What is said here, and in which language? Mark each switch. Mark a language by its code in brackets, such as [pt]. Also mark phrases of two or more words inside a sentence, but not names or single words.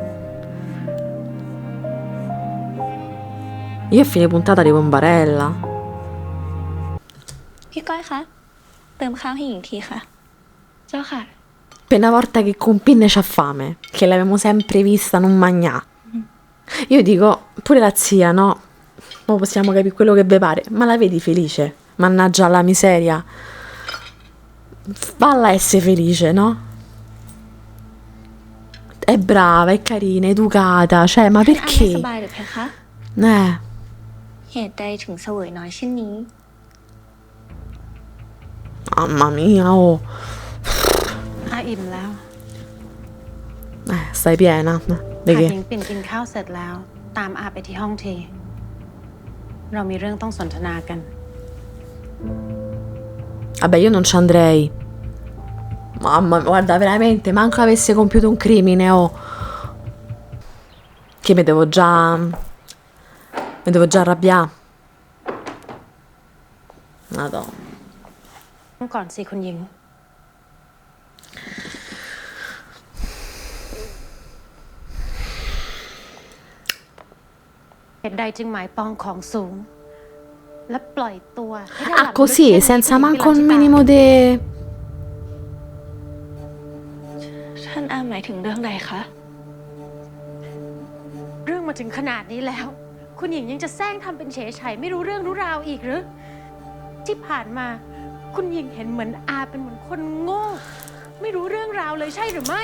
[it] Io a fine puntata arrivo in barella. [th] พี่ก้อยคะ เติมข้าวให้หญิงทีค่ะ เจ้าค่ะ [it] Per una volta che con Pinne c'ha fame, che l'abbiamo sempre vista non magnà. Io dico, pure la zia, no? Ma possiamo capire quello che vi pare, ma la vedi felice? Mannaggia la miseria. Falla essere felice, no? È brava, è carina, educata, cioè, ma [th] อาไม่ส [it] perché? [th] บายหรือเพคะ เหตุใดถึงเสวยน้อยเช่นนี้ [it] Mamma mia, oh. [th] อาอิ่มแล้ว [it] Stai piena. [th] หาก [it] Di [th] หญิ [it] che? [th] งปิ่นกินข้าวเสร็จแล้ว ตามอาไปที่ห้องที เรามีเรื่องต้องสนทนากัน [it] Vabbè, io non ci andrei. Mamma, guarda, veramente, manco avesse compiuto un crimine, oh. Che mi devo già arrabbiare. Madonna. [th] ก่อนสิคุณหญิง เหตุใดจึงหมายปองของสูง และปล่อยตัวให้ได้หลับ [it] Ah, [th] ลึก [it] così, [th] เช่นนี้ [it] senza [th] คุณหญิง [it] manco un [th] พิรันจิตา [it] minimo di... [th] ท่านอาหมายถึงเรื่องใดคะ เรื่องมาถึงขนาดนี้แล้ว คุณหญิงยังจะแซงทำเป็นเฉยไฉไม่รู้เรื่องรู้ราวอีกหรือ ที่ผ่านมาคุณหญิงเห็นเหมือนอาเป็นเหมือนคนโง่ ไม่รู้เรื่องราวเลยใช่หรือไม่